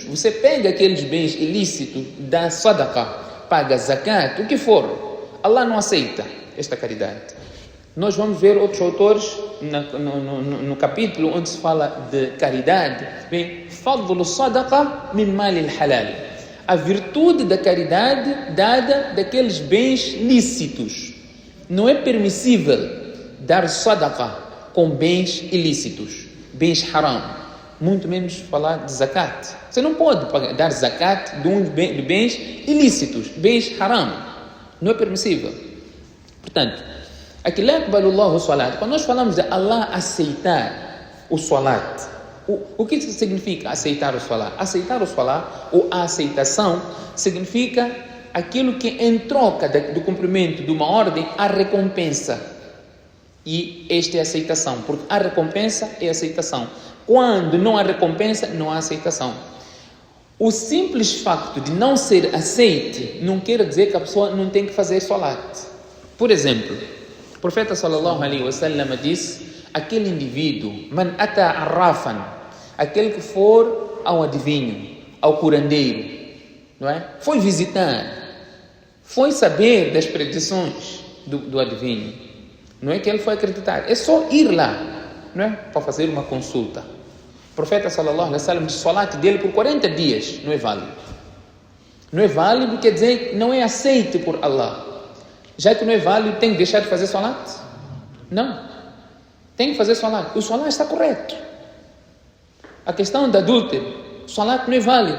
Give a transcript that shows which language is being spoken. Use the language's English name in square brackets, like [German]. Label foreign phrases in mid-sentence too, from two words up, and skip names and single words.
[Portuguese] Você pega aqueles bens ilícitos, dá sadaqa, paga zakat, o que for. Allah não aceita esta caridade. Nós vamos ver outros autores no capítulo onde se fala de caridade. Bem, [Arabic] فضل صدقة من مال الحلال. [Portuguese] A virtude da caridade dada daqueles bens lícitos. Não é permissível dar sadaqa com bens ilícitos, bens haram, muito menos falar de zakat. Você não pode dar zakat de bens ilícitos, bens haram. Não é permissível. Portanto, aqui [Arabic] لا يقبل الله صلاة. [Portuguese] Quando nós falamos de Allah aceitar o salat, o que isso significa aceitar o salat? Aceitar o salat, ou a aceitação, significa aquilo que em troca do cumprimento de uma ordem, há recompensa. E esta é a aceitação, porque a recompensa é a aceitação. Quando não há recompensa, não há aceitação. O simples facto de não ser aceite não quer dizer que a pessoa não tem que fazer salat. Por exemplo, o profeta [Arabic] صلى الله عليه وسلم [Portuguese] disse: aquele indivíduo, [Arabic] من أتى عرافا, [Portuguese] aquele que for ao adivinho, ao curandeiro, não é? Foi visitar, foi saber das predições do adivinho. Não é que ele foi acreditar, é só ir lá, não é? Para fazer uma consulta. O profeta [Arabic] صلى الله عليه وسلم [Portuguese] disse: o salat dele por 40 dias não é válido. Não é válido quer dizer não é aceito por Allah. Já que não é válido, tem que deixar de fazer salat? Não. Tem que fazer salat. O salat está correto. A questão da adúltero, o salat não é válido.